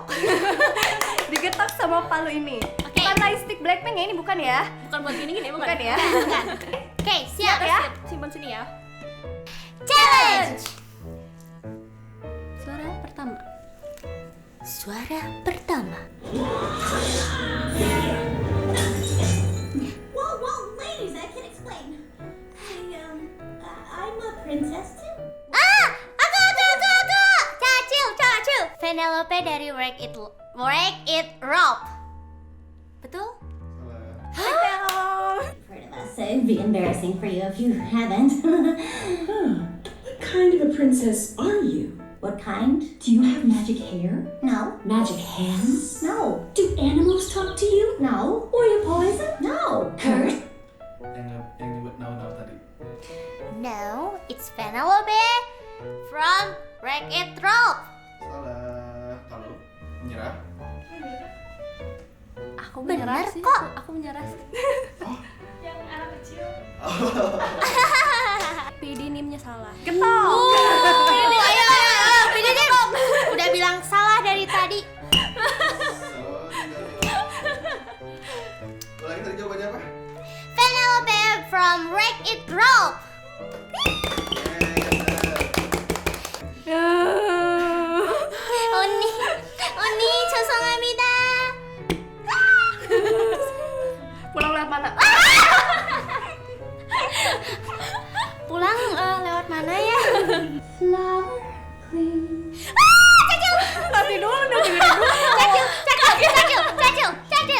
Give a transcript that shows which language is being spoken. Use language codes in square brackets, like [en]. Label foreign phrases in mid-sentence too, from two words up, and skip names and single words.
[id] Digetok sama palu ini. Oke. Bukan lightstick Blackpink ya, ini bukan ya? Bukan buat gini ya, Bukan ya? Oke, siap ya? Simpan sini ya. Challenge. Suara pertama. [en] Well, ladies, I can explain. I'm a princess too. [id] Aku. Cacil. Penelope dari Wreck It Ralph. Betul? [en] Heard of us, so it'd be embarrassing for you if you haven't. What kind of a princess are you? What kind? Do you have magic hair? No. Magic hands? No. Do animals talk to you? No. Or you poison? No. Kurt? [id] Yang nyebut no tadi. [en] No, it's Penelope from Wreck It Ralph. [id] Salah. Kalau menyerah. Aku menyerah Bener sih. kok. Aku menyerah sih. PD nimnya salah. Ayo, Pidinim. Udah bilang salah dari tadi. [en] from Wreck It Ralph. [ko] 언니 죄송합니다. [id] Pulang lewat mana? Pulang lewat mana ya? Nanti dulu dong, dengerin dulu. Cacil.